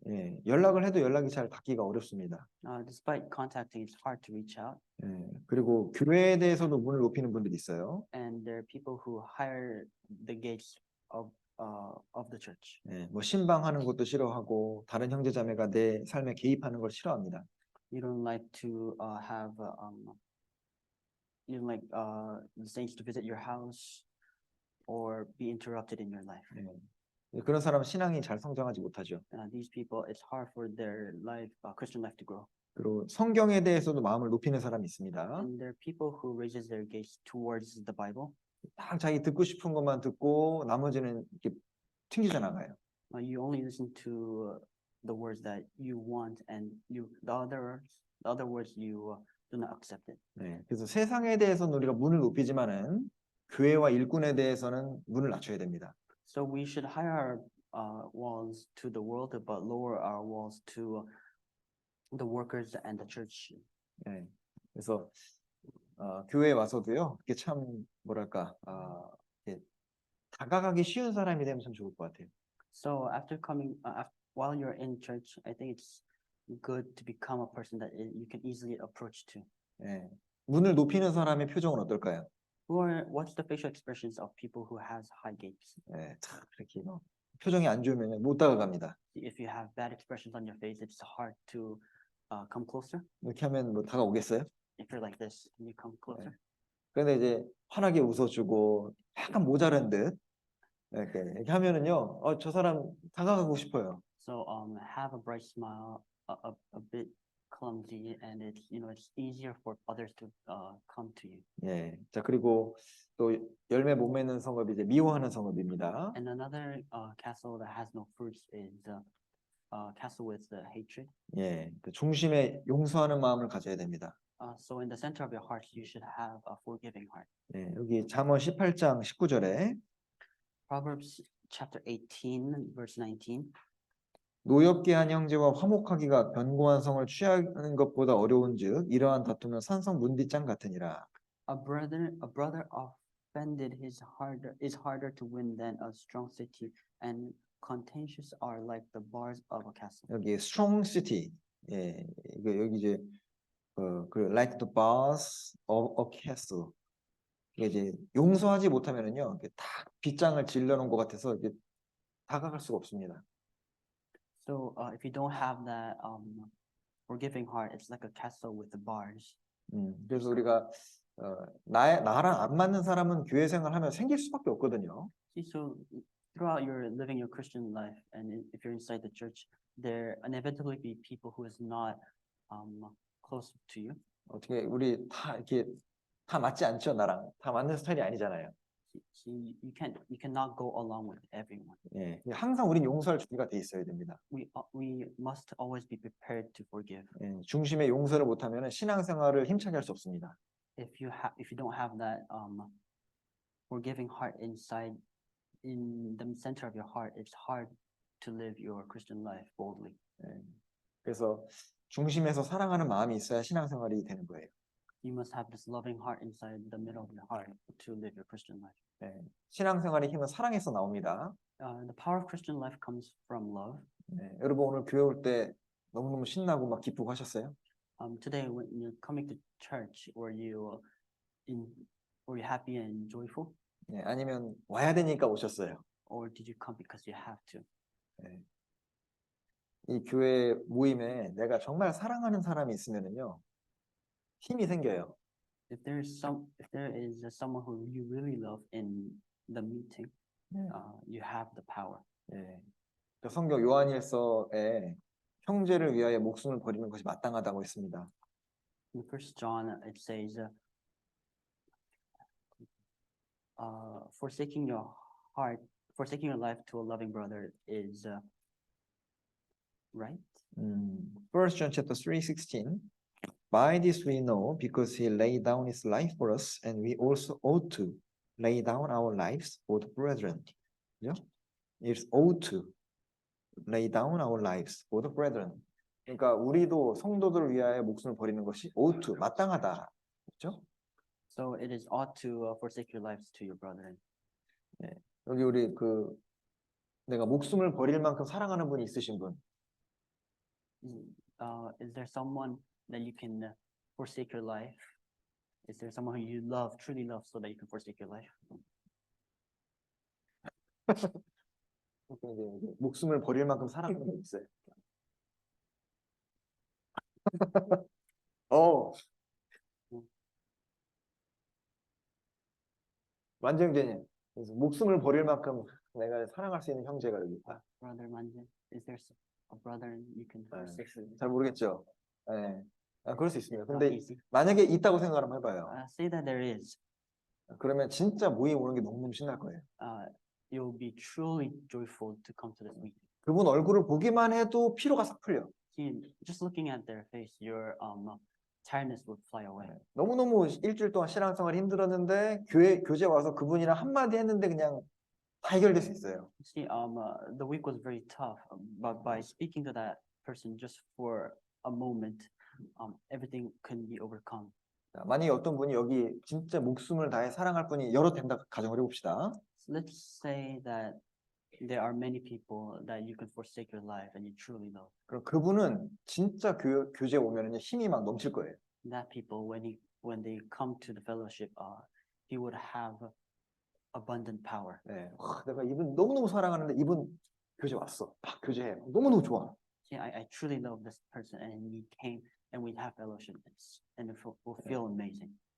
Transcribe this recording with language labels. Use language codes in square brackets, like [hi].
[ko] 예, 연락을 해도 연락이 잘 받기가 어렵습니다. [en] Despite contacting, it's hard to reach out. [ko] 예, 그리고 교회에 대해서도 문을 높이는 분들이 있어요. [en] And there are people who hire the gates of the church. [ko] 예, 뭐 신방하는 것도 싫어하고 다른 형제자매가 내 삶에 개입하는 걸 싫어합니다. [en] You don't like to have you don't like the saints to visit your house or be interrupted in your life. [ko] 예, 그런 사람은 신앙이 잘 성장하지 못하죠. [en] These people, it's hard for their life, Christian life, to grow. [ko] 그리고 성경에 대해서도 마음을 높이는 사람이 있습니다. [en] And there are people who raises their gaze towards the Bible. [ko] 딱 자기 듣고 싶은 것만 듣고 나머지는 이렇게 튕기져 나가요. [en] You only listen to the words that you want, and the other words you do not accept it. [ko] 네, 그래서 세상에 대해서는 우리가 문을 높이지만은 교회와 일꾼에 대해서는 문을 낮춰야 됩니다. [en] So we should higher our walls to the world, but lower our walls to the workers and the church. [ko] 네, 그래서 교회에 와서도요, 이게 참 뭐랄까, 이렇게 다가가기 쉬운 사람이 되면 참 좋을 것 같아요. [en] So while you're in church, I think it's good to become a person that you can easily approach to. [ko] 네, 문을 높이는 사람의 표정은 어떨까요? [en] What's the facial expressions of people who has high gates? [ko] 네, 참 이렇게 표정이 안 좋으면 못 다가갑니다. [en] If you have bad expressions on your face, it's hard to come closer. [ko] 이렇게 하면 뭐 다가오겠어요? [en] If you're like this, can you come closer? [ko] 그런데 이제 환하게 웃어주고 약간 모자란 듯 이렇게 하면은요, 저 사람 다가가고 싶어요. [en] So have a bright smile, a bit clumsy and it's it's easier for others to come to you. [ko] 예. 자, 그리고 또 열매 못 맺는 성읍이 이제 미워하는 성읍입니다. [en] And another castle that has no fruits is castle with hatred. [ko] 예. 그 중심에 용서하는 마음을 가져야 됩니다. [en] So in the center of your heart, you should have a forgiving heart. [ko] 예. 여기 잠언 18장 19절에 [en] Proverbs chapter 18, verse 19. [ko] 노엽게 한 형제와 화목하기가 견고한 성을 취하는 것보다 어려운즉 이러한 다툼은 산성 문빗장 같으니라. [en] A brother offended is harder to win than a strong city, and contentious are like the bars of a castle. [ko] 여기 [en] strong city. [ko] 예. 이거 여기 이제 [en] like the bars of a castle. [ko] 이게 이제 용서하지 못하면은요, 다 빗장을 질러놓은 것 같아서 이게 다가갈 수가 없습니다. [en] So if you don't have that forgiving heart, it's like a castle with the bars. [ko] 그래서 우리가 나랑 안 맞는 사람은 교회 생활하면 생길 수밖에 없거든요. [en] See, so throughout your living your Christian life, and if you're inside the church, there inevitably be people who is not close to you. [ko] 어떻게 우리 다 이렇게 다 맞지 않죠, 나랑 다 맞는 스타일이 아니잖아요. [en] See, you cannot go along with everyone. [ko] 예, 항상 우린 용서할 준비가 돼 있어야 됩니다. [en] We must always be prepared to forgive. [ko] 예, 중심에 용서를 못하면 신앙생활을 힘차게 할 수 없습니다. [en] If you don't have that forgiving heart inside, in the center of your heart, it's hard to live your Christian life boldly. [ko] 예, 그래서 중심에서 사랑하는 마음이 있어야 신앙생활이 되는 거예요. [en] You must have this loving heart inside the middle of your heart to live your Christian life. [ko] 예, 신앙생활의 힘은 사랑에서 나옵니다. [en] The power of Christian life comes from love. [ko] 예, 여러분 오늘 교회 올 때 너무너무 신나고 막 기쁘고 하셨어요? [en] Today when you're coming to church, were you happy and joyful? [ko] 예, 아니면 와야 되니까 오셨어요? [en] Or did you come because you have to? [ko] 예. 이 교회 모임에 내가 정말 사랑하는 사람이 있으면은요, 힘이 생겨요. [en] If there is someone who you really love in the meeting, you have the power. [ko] 예. 성경 요한일서에 형제를 위하여 목숨을 버리는 것이 마땅하다고 했습니다. [en] In 1 John it says, forsaking your life to a loving brother is right. 1 John chapter 3:16. By this we know, because he laid down his life for us, and we also ought to lay down our lives for the brethren. [ko] 그죠? [en] It's ought to lay down our lives for the brethren. [ko] 그러니까 우리도 성도들을 위하여 목숨을 버리는 것이 [en] ought to, [ko] 마땅하다. 그렇죠? [en] So it is ought to forsake your lives to your brethren. [ko] 네. 여기 우리 내가 목숨을 버릴 만큼 사랑하는 분이 있으신 분? [en] Is there someone that you can forsake your life? Is there someone who you love, truly love, so that you can forsake your life? [ko] 목숨을 버릴 만큼 사랑하는 분 있어요. 만정재님, 목숨을 버릴 만큼 내가 사랑할 수 있는 형제가 여기 있다. [en] Brother Manjan, is there a brother you can forsake? [ko] 잘 모르겠죠. 네. 그럴 수 있습니다. [en] It's not [ko] 근데 [en] easy. [ko] 만약에 있다고 생각을 한번 해봐요. [en] Say that there is. [ko] 그러면 진짜 모임 오는 게 너무너무 신날 거예요. [en] You'll be truly joyful to come to this meeting. [ko] 그분 얼굴을 보기만 해도 피로가 싹 풀려. [en] See, just looking at their face, your tiredness would fly away. [ko] 너무너무 일주일 동안 신앙생활 힘들었는데 교제 와서 그분이랑 한마디 했는데 그냥 다 해결될 수 있어요. [en] See, the week was very tough, but by speaking to that person just for a moment, everything can be overcome. [ko] 만약에 어떤 분이 여기 진짜 목숨을 다해 사랑할 분이 여러 된다 가정을 해봅시다. [en] So let's say that there are many people that you can forsake your life and you truly love. [ko] 그럼 그분은 진짜 교제 오면은 힘이 막 넘칠 거예요. [en] That people, when they come to the fellowship, he would have abundant power. [ko] 네, 내가 이분 너무너무 사랑하는데 이분 교제 왔어. 막 교제해. 너무너무 좋아. [en] Yeah, I truly love this person, and he came, and we have fellowship, and it will feel amazing.